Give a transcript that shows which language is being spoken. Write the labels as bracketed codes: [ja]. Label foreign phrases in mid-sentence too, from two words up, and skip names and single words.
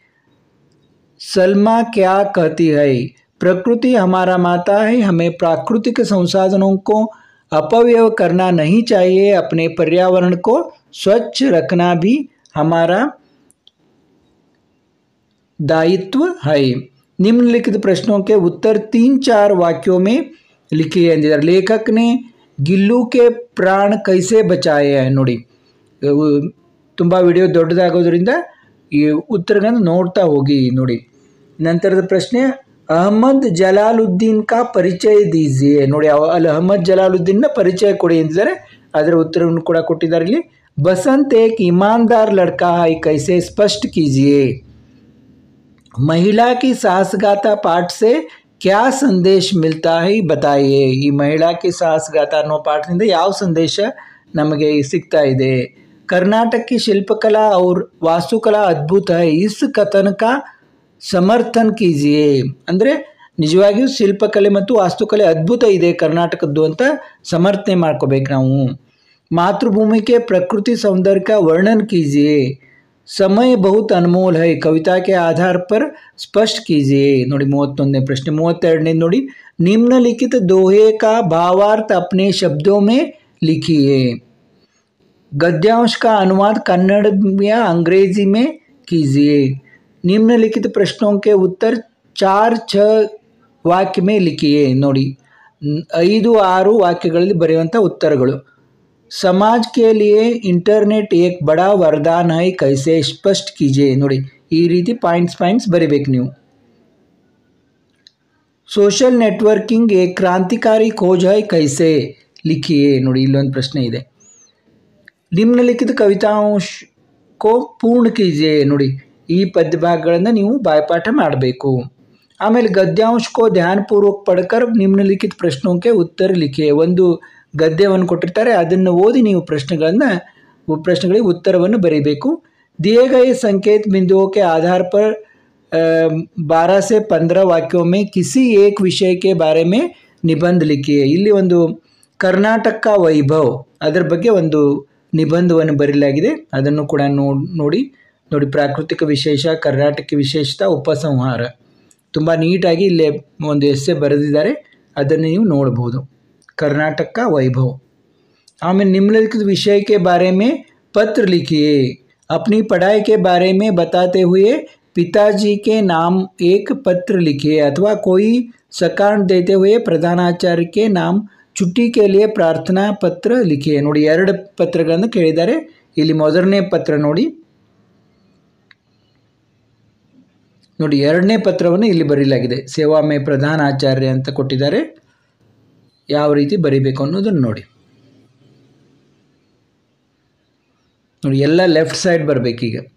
[hi] सलमा क्या कहती है प्रकृति हमारा माता है हमें प्राकृतिक संसाधनों को अपव्यय करना नहीं चाहिए अपने पर्यावरण को स्वच्छ रखना भी हमारा दायित्व है। निम्नलिखित प्रश्नों के उत्तर 3-4 वाक्यों में लिखिए अंदिದ್ದಾರೆ। लेखक ने गिल्लू के प्राण कैसे बचाए हैं [kn] ನೋಡಿ, ತುಂಬ ವಿಡಿಯೋ ದೊಡ್ಡದಾಗೋದ್ರಿಂದ ಈ ಉತ್ತರಗಳನ್ನು ನೋಡ್ತಾ ಹೋಗಿ ನೋಡಿ। ನಂತರದ ಪ್ರಶ್ನೆ ಅಹಮದ್ ಜಲಾಲುದ್ದೀನ್ [hi] का परिचय दीजिए [kn] ನೋಡಿ, ಅಲ್ಲಿ ಅಹಮದ್ ಜಲಾಲುದ್ದೀನ್ನ ಪರಿಚಯ ಕೊಡಿ ಎಂದಿದ್ದಾರೆ, ಅದರ ಉತ್ತರವನ್ನು ಕೂಡ ಕೊಟ್ಟಿದ್ದಾರೆ ಇಲ್ಲಿ। [hi] बसंत एक ईमानदार लड़का है कैसे स्पष्ट कीजिए। महिला की साहसगाथा पाठ से क्या संदेश मिलता है बताइए। [kn] ಈ ಮಹಿಳಾ ಕಿ ಸಾಹಸಗಾಥಾ ಅನ್ನೋ ಪಾಠದಿಂದ ಯಾವ ಸಂದೇಶ ನಮಗೆ ಸಿಗ್ತಾ ಇದೆ। [hi] कर्नाटक की शिल्पकला और वास्तुकला अद्भुत है, इस कथन का समर्थन कीजिए [kn] ಅಂದರೆ ನಿಜವಾಗಿಯೂ ಶಿಲ್ಪಕಲೆ ಮತ್ತು ವಾಸ್ತುಕಲೆ ಅದ್ಭುತ ಇದೆ ಕರ್ನಾಟಕದ್ದು ಅಂತ ಸಮರ್ಥನೆ ಮಾಡ್ಕೋಬೇಕು ನಾವು। [hi] मातृभूमि के प्रकृति सौंदर्य का वर्णन कीजिए। समय बहुत अनमोल है, कविता के आधार पर स्पष्ट कीजिए [kn] ನೋಡಿ 31ನೇ ಪ್ರಶ್ನೆ। 32ನೇ ನೋಡಿ, [hi] निम्नलिखित दोहे का भावार्थ अपने शब्दों में लिखिए। गद्यांश का अनुवाद कन्नड़ या अंग्रेजी में कीजिए। निम्नलिखित प्रश्नों के उत्तर 4-6 वाक्य में लिखिए [kn] ನೋಡಿ, 5-6 ವಾಕ್ಯಗಳಲ್ಲಿ ಬರೆಯುವಂಥ ಉತ್ತರಗಳು। [hi] समाज के लिए इंटरनेट एक बड़ा वरदान है कैसे स्पष्ट कीजिए [kn] ನೋಡಿ, ಈ ರೀತಿ ಪಾಯಿಂಟ್ಸ್ ಬರಿಬೇಕು ನೀವು। [en] social networking [hi] एक क्रांतिकारी खोज है कैसे लिखिए [kn] ನೋಡಿ, ಇಲ್ಲೊಂದು ಪ್ರಶ್ನೆ ಇದೆ। [hi] निम्नलिखित कविताओं को पूर्ण कीजिए [kn] ನೋಡಿ, ಈ ಪದ್ಯ ಭಾಗಗಳನ್ನು ನೀವು ಬಾಯ್ಪಾಠ ಮಾಡಬೇಕು। ಆಮೇಲೆ ಗದ್ಯಾಂಶ [hi] को ध्यानपूर्वक पढ़कर निम्नलिखित प्रश्नों के उत्तर लिखिए। [kn] ಒಂದು ಗದ್ಯವನ್ನು ಕೊಟ್ಟಿರ್ತಾರೆ, ಅದನ್ನು ಓದಿ ನೀವು ಪ್ರಶ್ನೆಗಳಿಗೆ ಉತ್ತರವನ್ನು ಬರೀಬೇಕು। [hi] दिए गए संकेत बिंदुओं के आधार पर 12 से 15 वाक्यों में किसी एक विषय के बारे में निबंध लिखिए। [kn] ಇಲ್ಲಿ ಒಂದು ಕರ್ನಾಟಕ ವೈಭವ್ ಅದರ ಬಗ್ಗೆ ಒಂದು ನಿಬಂಧವನ್ನು ಬರೆಯಲಾಗಿದೆ, ಅದನ್ನು ಕೂಡ ನೋಡಿ। ಪ್ರಾಕೃತಿಕ ವಿಶೇಷ, ಕರ್ನಾಟಕ ವಿಶೇಷತಾ, ಉಪಸಂಹಾರ ತುಂಬ ನೀಟಾಗಿ ಇಲ್ಲೇ ಒಂದು ಎಸ್ಸೆ ಬರೆದಿದ್ದಾರೆ, ಅದನ್ನು ನೀವು ನೋಡಬಹುದು। [hi] कर्नाटक का वैभव। आमिर निम्नलिखित विषय के बारे में पत्र लिखिए। अपनी पढ़ाई के बारे में बताते हुए पिताजी के नाम एक पत्र लिखिए, अथवा कोई सकारण देते हुए प्रधानाचार्य के नाम छुट्टी के लिए प्रार्थना पत्र लिखिए [kn] ನೋಡಿ, 2 ಪತ್ರಗಳನ್ನು ಕೇಳಿದ್ದಾರೆ। ಇಲ್ಲಿ ಮೊದಲನೇ ಪತ್ರ ನೋಡಿ 2ನೇ ಪತ್ರವನ್ನು ಇಲ್ಲಿ ಬರೆಯಲಾಗಿದೆ, [hi] सेवा में प्रधानाचार्य [kn] ಅಂತ ಕೊಟ್ಟಿದ್ದಾರೆ, ಯಾವ ರೀತಿ ಬರಿಬೇಕು ಅನ್ನೋದನ್ನು ನೋಡಿ। ಎಲ್ಲ [en] left side [kn] ಬರಬೇಕೀಗ।